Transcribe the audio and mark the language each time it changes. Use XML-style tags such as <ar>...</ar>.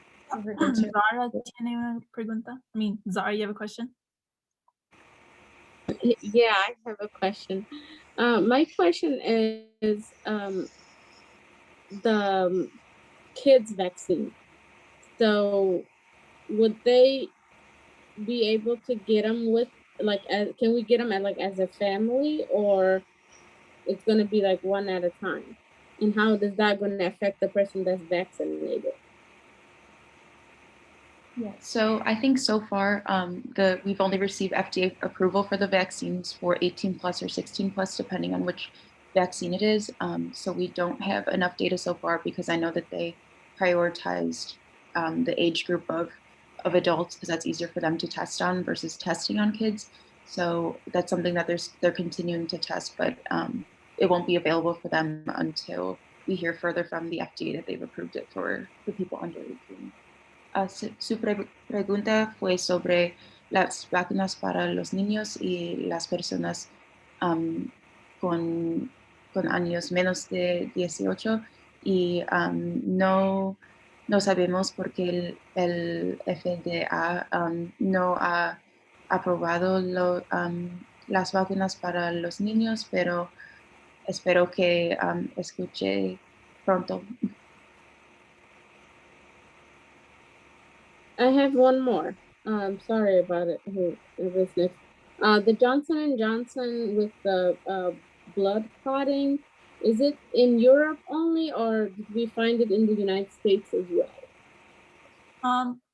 <es>Zara tiene una pregunta.</es> <en>I mean, Zara, you have a question? Yeah, I have a question. My question is the kids vaccine. So would they be able to get them with can we get them as a family, or it's going to be like one at a time? And how is that going to affect the person that's vaccinated? Yeah, so I think so far we've only received FDA approval for the vaccines for 18 plus or 16 plus, depending on which vaccine it is. So we don't have enough data so far because I know that they prioritized the age group of adults because that's easier for them to test on versus testing on kids. So that's something that they're continuing to test, but it won't be available for them until we hear further from the FDA that they've approved it for the people under 18.</en> <es>Su pregunta fue sobre las vacunas para los niños y las personas con años menos de 18, y no sabemos porque el FDA no ha aprobado las vacunas para los niños, pero espero que escuche pronto.</es> <en>I have one more. Sorry about it. Who was next? The Johnson and Johnson with the blood clotting, is it in Europe only, or did we find it in the United States as well?</en>